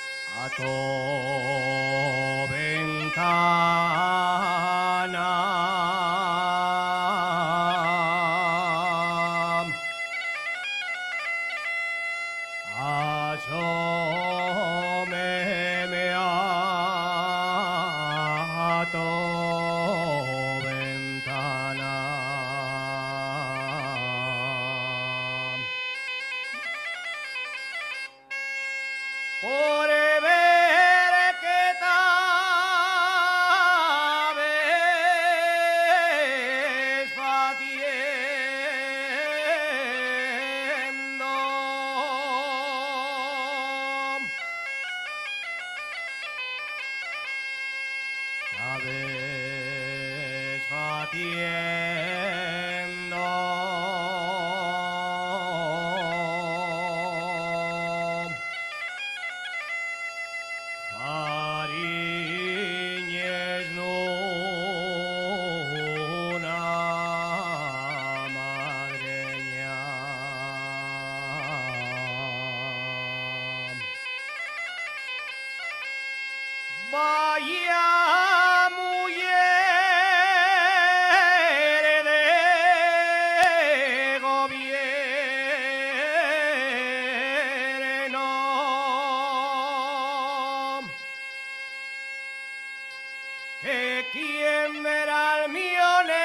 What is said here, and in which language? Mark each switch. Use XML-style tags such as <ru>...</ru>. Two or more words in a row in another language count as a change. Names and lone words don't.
<ast>A tu ventana asómeme a tu ventana. Por ver que t'habes faciendo t'habes faciendo fariñes n'una madreña.</ast> <es>Vaya mujer de gobierno, que quien verá al mío</es>